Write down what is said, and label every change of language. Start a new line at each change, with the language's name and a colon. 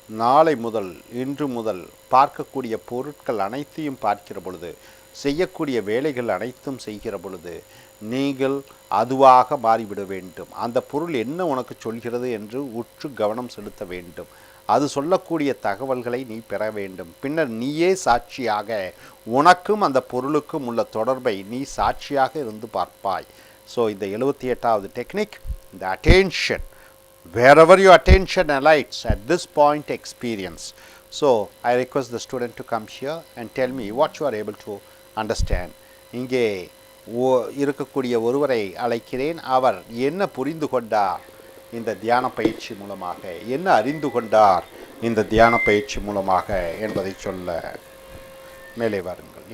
Tamil: நாளை முதல் இன்று முதல் பார்க்கக்கூடிய பொருட்கள் அனைத்தையும் பார்க்கிற பொழுது, செய்யக்கூடிய வேலைகள் அனைத்தும் செய்கிற பொழுது நீங்கள் அதுவாக மாறிவிட வேண்டும். அந்த பொருள் என்ன உனக்கு சொல்கிறது என்று உற்று கவனம் செலுத்த வேண்டும். அது சொல்லக்கூடிய தகவல்களை நீ பெற வேண்டும். பின்னர் நீயே சாட்சியாக உனக்கும் அந்த பொருளுக்கும் உள்ள தொடர்பை நீ சாட்சியாக இருந்து பார்ப்பாய். ஸோ இந்த 78வது டெக்னிக், இந்த
English: attention, wherever your attention alights at this point experience. So I request the student to come here and tell me what you are able to understand.
Tamil: இங்கே இருக்கக்கூடிய ஒருவரை அழைக்கிறேன். அவர் என்ன புரிந்து கொண்டார் இந்த தியான பயிற்சி மூலமாக, என்ன அறிந்து கொண்டார் இந்த தியான பயிற்சி மூலமாக என்பதை சொல்ல மேலே வாருங்கள்.